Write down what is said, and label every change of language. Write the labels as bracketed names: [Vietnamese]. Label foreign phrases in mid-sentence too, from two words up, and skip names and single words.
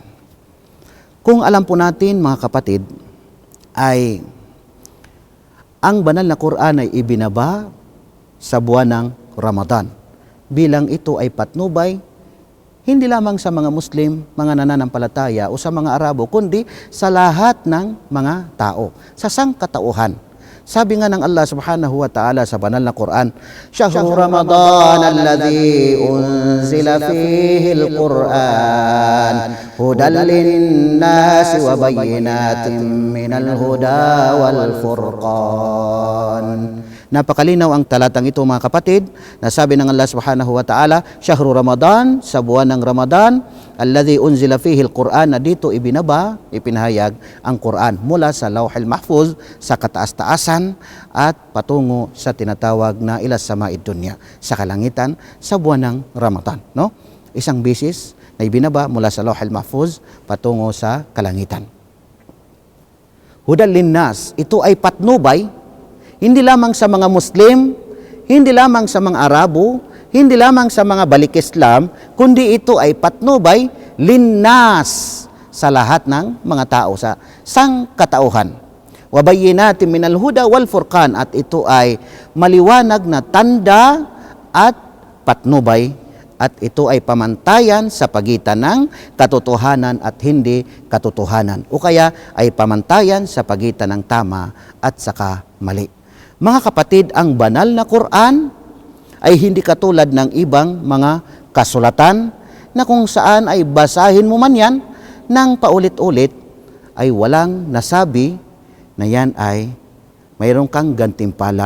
[Filipino] Kung alam po natin mga kapatid, ay ang banal na Quran ay ibinaba sa buwan ng Ramadan bilang ito ay patnubay hindi lamang sa mga Muslim, mga nananampalataya o sa mga Arabo, kundi sa lahat ng mga tao, sa sangkatauhan. Sabi nga ng Allah [Arabic] سبحانه وتعالى [Filipino] sa banal na Quran, [Arabic] "شهر رمضان الذي أنزل فيه القرآن هدى للناس وبينات من الهدى والفرقان." [Filipino] Napakalinaw ang talatang ito mga kapatid, na sabi ng Allah [Arabic] سبحانه وتعالى, "شهر رمضان," [Filipino] sa buwan ng Ramadan, [Arabic] "الذي أنزل فيه القرآن," [Filipino] na dito ibinaba, ipinahayag ang Quran mula sa Lawhil Mahfuz, sa kataas-taasan at patungo sa tinatawag na [Arabic] إلى السماء الدنيا, [Filipino] sa kalangitan, sa buwan ng Ramadan. No? Isang bisis na ibinaba mula sa Lawhil Mahfuz patungo sa kalangitan. [Arabic] هدى للناس, [Filipino] ito ay patnubay hindi lamang sa mga Muslim, hindi lamang sa mga Arabo, hindi lamang sa mga balik Islam, kundi ito ay patnubay linnas sa lahat ng mga tao, sa sangkatauhan. [Arabic] وبينات من الهدى والفرقان, [Filipino] at ito ay maliwanag na tanda at patnubay at ito ay pamantayan sa pagitan ng katotohanan at hindi katotohanan, o kaya ay pamantayan sa pagitan ng tama at saka mali. Mga kapatid, ang banal na Quran ay hindi katulad ng ibang mga kasulatan na kung saan ay basahin mo man yan ng paulit-ulit ay walang nasabi na yan ay mayroon kang gantimpala.